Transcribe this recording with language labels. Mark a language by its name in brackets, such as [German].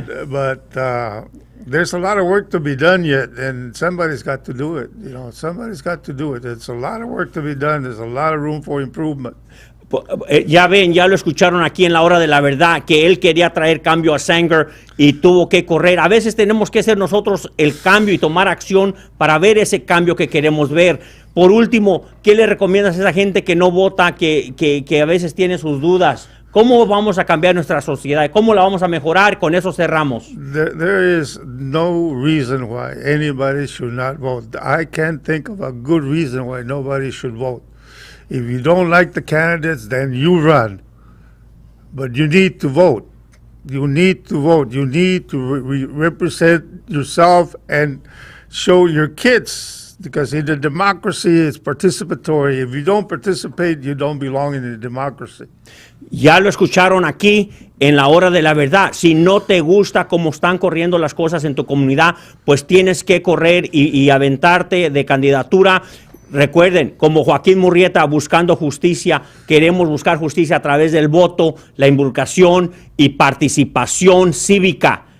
[English] But there's a lot of work to be done yet, and somebody's got to do it. You know, somebody's got to do it. It's a lot of work to be done. There's a lot of room for improvement. [Spanish] Ya ven, ya lo escucharon aquí en la hora de la verdad, que él quería traer cambio a Sanger y tuvo que correr. A veces tenemos que ser nosotros el cambio y tomar acción para ver ese cambio que queremos ver. Por último, ¿qué le recomiendas a esa gente que no vota, que a veces tiene sus dudas? ¿Cómo vamos a cambiar nuestra sociedad? ¿Cómo la vamos a mejorar? Con eso cerramos. [English] There is no reason why anybody should not vote. I can't think of a good reason why nobody should vote. If you don't like the candidates, then you run. But you need to vote. You need to vote. You need to represent yourself and show your kids, because in the democracy it's participatory. If you don't participate, you don't belong in the democracy. [Spanish] Ya lo escucharon aquí en la hora de la verdad. Si no te gusta cómo están corriendo las cosas en tu comunidad, pues tienes que correr y aventarte de candidatura. Recuerden, como Joaquín Murrieta, buscando justicia, queremos buscar justicia a través del voto, la involucración y participación cívica.